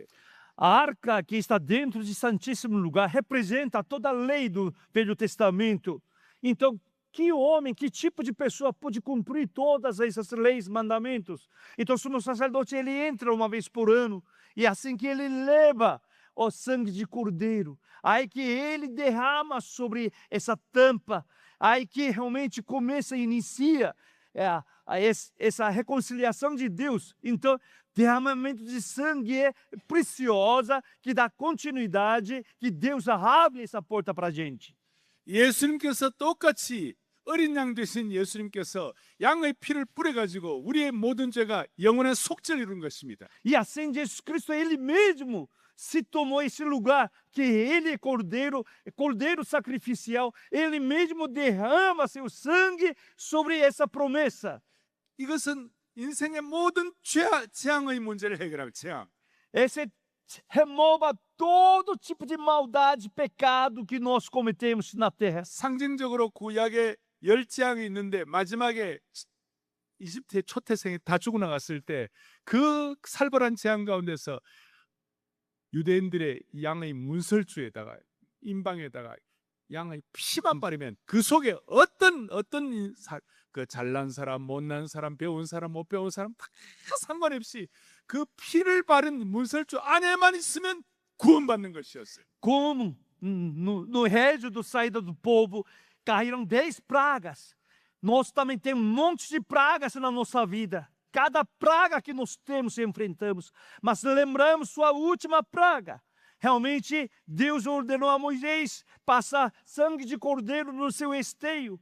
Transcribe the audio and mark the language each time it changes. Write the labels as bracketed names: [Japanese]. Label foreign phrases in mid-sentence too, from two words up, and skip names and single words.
[Portuguese] A arca que está dentro de Santíssimo Lugar representa toda a lei do Velho Testamento. Então, que homem, que tipo de pessoa pode cumprir todas essas leis, mandamentos? Então, o sumo sacerdote ele entra uma vez por ano e assim que ele leva o sangue de cordeiro, aí que ele derrama sobre essa tampa, aí que realmente começa e inicia essa reconciliação de Deus. Então, derramamento de sangue é preciosa, que dá continuidade, que Deus abre essa porta para a gente. [Korean] 예수님께서 똑같이 어린 양 되신 예수님께서 양의 피를 뿌려가지고 우리의 모든 죄가 영원한 속죄를 이룬 것입니다. [Portuguese] E assim Jesus Cristo, ele mesmo se tomou esse lugar, que ele é cordeiro sacrificial, ele mesmo derrama seu sangue sobre essa promessa. [Korean] 이것은 인생의 모든 재앙의 문제를 해결할 재앙. [Portuguese] Esse remova todo tipo de maldade, pecado que nós cometemos na terra. [Korean] 상징적으로 구약에 10재앙이 있는데 마지막에 이집트의 초태생이 다 죽어 나갔을 때 그 살벌한 재앙 가운데서 유대인들의 양의 문설주에다가 인방에다가 양의 피만 바르면 그 속에 어떤 그 잘난 사람, 못난 사람, 배운 사람, 못 배운 사람 다 상관없이 그 피를 바른 문설주 안에만 있으면 구원받는 것이었어요. [Portuguese] Como no région da saída do povo caíram 10 pragas. Nós também temos um monte de pragas na nossa vida. cada praga que nós temos e enfrentamos, mas lembramos sua última praga. Realmente, Deus ordenou a Moisés passar sangue de cordeiro no seu esteio.